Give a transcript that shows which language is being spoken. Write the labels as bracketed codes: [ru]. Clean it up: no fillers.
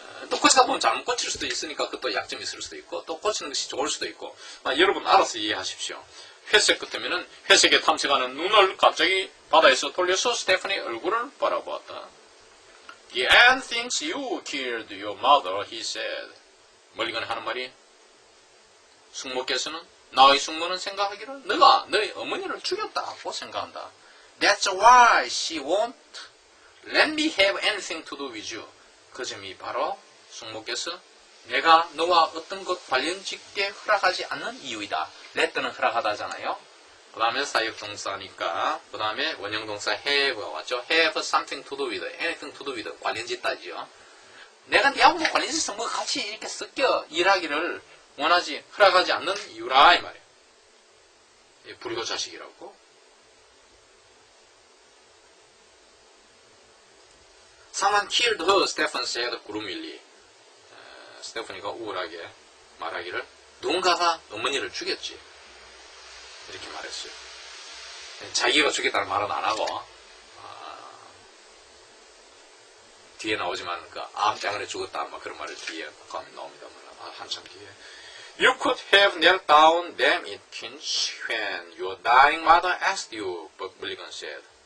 [ko] 또 고치다 보면 잘못 고칠 수도 있으니까 그것도 약점이 있을 수도 있고 또 고치는 것이 좋을 수도 있고 여러분 알아서 이해하십시오. 회색 같으면은 회색에 탐색하는 눈을 갑자기 바다에서 돌려서 스테판의 얼굴을 바라보았다. [en] The ant thinks you killed your mother, he said. [ko] 멀리건에 하는 말이 숙모께서는 나의 숙모는 생각하기를 너가 너의 어머니를 죽였다고 생각한다. [en] That's why she won't let me have anything to do with you. [ko] 그 점이 바로 숙모께서 내가 너와 어떤 것 관련짓게 허락하지 않는 이유이다. let는 허락하다잖아요. 그 다음에 사역동사니까 그 다음에 원형동사 have가 왔죠. [en] have something to do with, [ko] anything to do with 관련짓다지요. 내가 니하고 뭐 관련짓어서 뭐 같이 이렇게 섞여 일하기를 원하지 허락하지 않는 이유라 이 말이에요. 불효 자식이라고. [en] Someone killed her, Stephen said gloomily. [ko] 스테파니가 우울하게 말하기를 누군가가 어머니를 죽였지. 이렇게 말했어요. 자기가 죽였다는 말은 안 하고 뒤에 나오지만 그 암장을에 죽었다 막 그런 말을 뒤에 나옵니다만 한참 뒤에 [en] You could have knelt down them in Kinch when your dying mother asked you, Mulligan said.